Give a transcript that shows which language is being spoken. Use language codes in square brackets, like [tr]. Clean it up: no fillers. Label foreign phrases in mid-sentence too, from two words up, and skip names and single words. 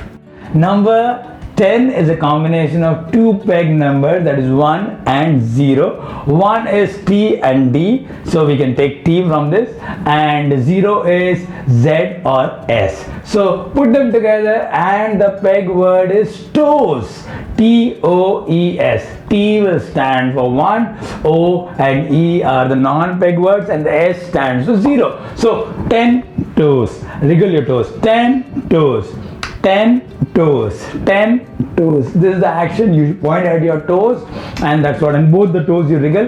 [en] Number 10 is a combination of two peg numbers, that is 1 and 0. 1 is T and D, so we can take T from this, and 0 is Z or S. So put them together and the peg word is toes. T-O-E-S. T will stand for 1, O and E are the non-peg words, and the S stands for 0. So 10 toes. Wriggle your toes. 10 toes. 10 toes. 10 toes. This is the action. You point at your toes, and that's what. And both the toes you wriggle.